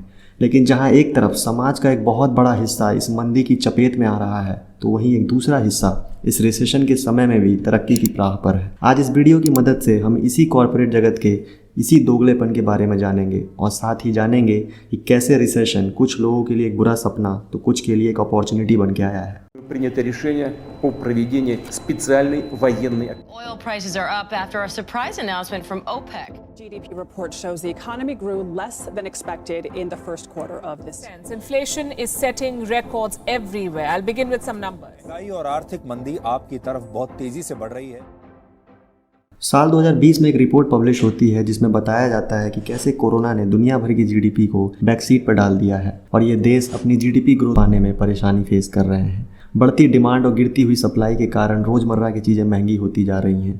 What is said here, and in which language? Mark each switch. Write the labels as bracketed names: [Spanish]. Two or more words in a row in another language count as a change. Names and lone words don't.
[Hindi] लेकिन जहां एक तरफ समाज का एक बहुत बड़ा हिस्सा इस मंदी की चपेट में आ रहा है, तो वहीं एक दूसरा हिस्सा इस रिसेशन के समय में भी तरक्की की राह पर है। आज इस वीडियो की मदद से हम इसी कॉर्पोरेट जगत के इसी दोगलेपन के बारे में जानेंगे और साथ ही जानेंगे कि कैसे रिसेशन कुछ लोगों के लिए एक बुरा सपना तो कुछ के लिए एक अपॉर्चुनिटी बन के आया है। [Russian] Принято решение о проведении специальной военной операции. [English] Oil prices are up after a surprise announcement from OPEC. GDP report shows the economy grew less than expected in the first quarter of this year. Inflation is setting records everywhere. I'll begin with some numbers. [Hindi] महंगाई और आर्थिक मंदी आपकी तरफ बहुत तेजी से बढ़ रही है। साल 2020 में एक रिपोर्ट पब्लिश होती है जिसमें बताया जाता है कि कैसे कोरोना ने दुनिया भर की जीडीपी को बैकसीट पर डाल दिया है और ये देश अपनी [English] GDP growth [Hindi] पाने में परेशानी फेस कर रहे हैं। बढ़ती डिमांड और गिरती हुई सप्लाई के कारण रोज़मर्रा की चीज़ें महंगी होती जा रही हैं।